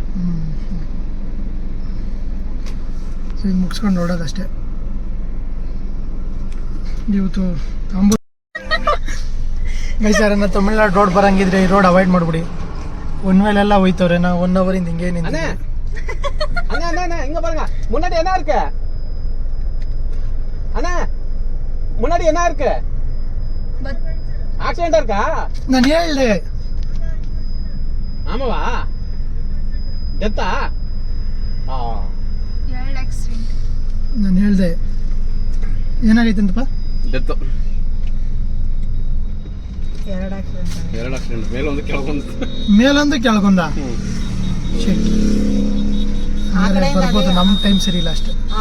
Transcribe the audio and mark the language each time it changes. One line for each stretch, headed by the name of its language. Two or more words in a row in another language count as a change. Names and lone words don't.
Kannada: ಸೊ ಈಗ ಮುಗಿಸ್ಕೊಂಡು ನೋಡೋದಷ್ಟೇ. ಇವತ್ತು ಆಂಬೂರ್ ಮೈಸೂರನ್ನ ತಮಿಳ್ನಾಡು ರೋಡ್ ಬರಂಗಿದ್ರೆ ಈ ರೋಡ್ ಅವಾಯ್ಡ್ ಮಾಡಿಬಿಡಿ. ಒನ್ ವೇಲೆಲ್ಲ ಹೋಯ್ತವ್ರೆ. ನಾವು 1 hour ಹಿಂಗೆ ನಿಂತು.
Tamil: இங்க பாருங்க, முன்னாடி என்ன இருக்கு அண்ணா? முன்னாடி என்ன இருக்கு? ஆக்சிடென்ட் இருக்கா?
Kannada: ನಾನು ಹೇಳ್ದೆ.
Tamil: ஆமாவா? டெத்தா?
Kannada: ನಾನು ಹೇಳ್ದೆ. ಏನಾಗೈತೆ ಅಂತಪ್ಪ?
English: Death. 2 accident.
Kannada: ಮೇಲೊಂದು ಕೆಳಗೊಂದ. ಬರ್ಬೋದು, ನಮ್ಮ ಟೈಮ್ ಸರಿ ಇಲ್ಲ ಅಷ್ಟೇ.